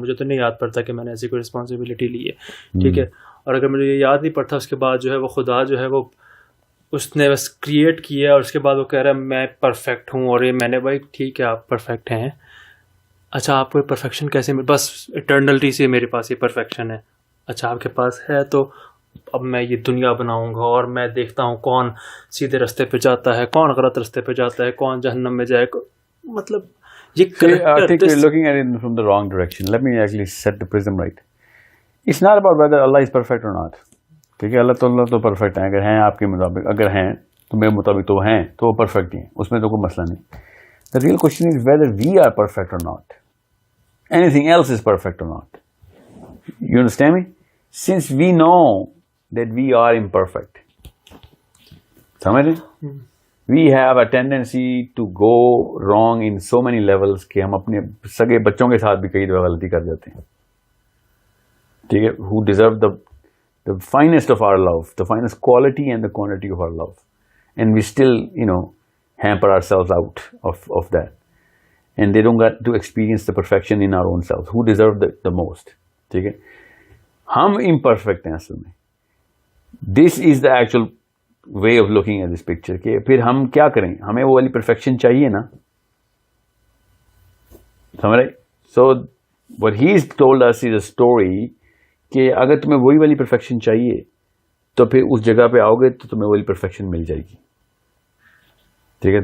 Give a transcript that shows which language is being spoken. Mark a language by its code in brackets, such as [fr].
[ur] مجھے تو نہیں یاد پڑتا کہ میں نے ایسی کوئی رسپانسبلٹی لی ہے, ٹھیک ہے. اور اگر مجھے یہ یاد نہیں پڑتا, اس کے بعد جو ہے وہ خدا جو ہے وہ اس نے بس کریٹ کیا, اور اس کے بعد وہ کہہ رہا ہے میں پرفیکٹ ہوں, اور یہ میں نے, بھائی ٹھیک ہے آپ پرفیکٹ ہیں, اچھا آپ کو پرفیکشن کیسے, بس اٹرنلٹی سے میرے پاس یہ پرفیکشن ہے. اچھا آپ کے پاس ہے تو اب میں یہ دنیا بناؤں گا, اور میں دیکھتا ہوں کون سیدھے رستے پہ جاتا ہے, کون غلط رستے پہ جاتا ہے, کون جہنم میں جائے. مطلب یہ [en] I think we're looking at it from the wrong direction. Let me actually set the prism right. It's not about whether Allah is perfect or not. [ur] کیونکہ اللہ تو پرفیکٹ ہیں, اگر ہیں آپ کے مطابق, اگر ہیں تو میرے مطابق تو ہیں, تو وہ پرفیکٹ ہی ہیں, اس میں تو کوئی مسئلہ نہیں. [en] The real question is whether we are perfect or not. Anything else is perfect or not. You understand me? Since we know that we are imperfect, [ur] سمجھ رہے, [en] we have a tendency to go wrong in so many levels [ur] کہ ہم اپنے سگے بچوں کے ساتھ بھی کئی دفعہ غلطی کر جاتے ہیں, ٹھیک ہے, [en] who deserve the finest of our love, the finest quality and the quantity of our love, and we still, hamper ourselves out of that, and they don't get to experience the perfection in our own selves, who deserve the most, [ur] ٹھیک ہے. ہم imperfect ہیں اصل میں. [en] This is the actual way of looking at this picture, [ur] کہ پھر ہم کیا کریں, ہمیں وہ والی perfection چاہیے نا, سمجھ رہے. [en] So what he's told us is a story [ur] کہ اگر تمہیں وہی والی perfection چاہیے تو پھر اس جگہ پہ آؤ گے تو تمہیں وہی perfection مل جائے گی, ٹھیک ہے.